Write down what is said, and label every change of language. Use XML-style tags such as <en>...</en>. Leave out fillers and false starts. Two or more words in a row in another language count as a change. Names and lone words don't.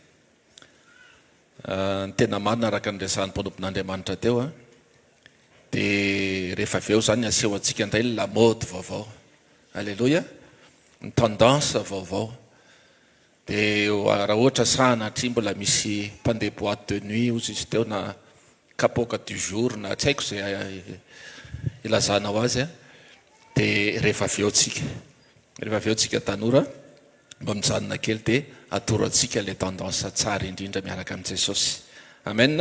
<mg>Ny tena marina araka ny resahan'ny mpanompon'Andriamanitra teo dia rehefa avy eo zany aseho antsika indray</mg> <fr>la mode</fr> <mg>vaovao. Alleluia. Ny tendance vaovao. Dia raha ohatra sahana hatry mbola misy mpandeha</mg> <fr>boîte de nuit</fr> <mg>ozy izy teo na kapoka</mg> <fr>du jour</fr> <mg>na tsy haiko zay ilazanao azy dia rehefa avy eo tsika. Rehefa avy eo tsika tanora mba mijanona kely dia atoro antsika le tendance tsara indrindra miaraka amin'i Jesosy. Amen.</mg>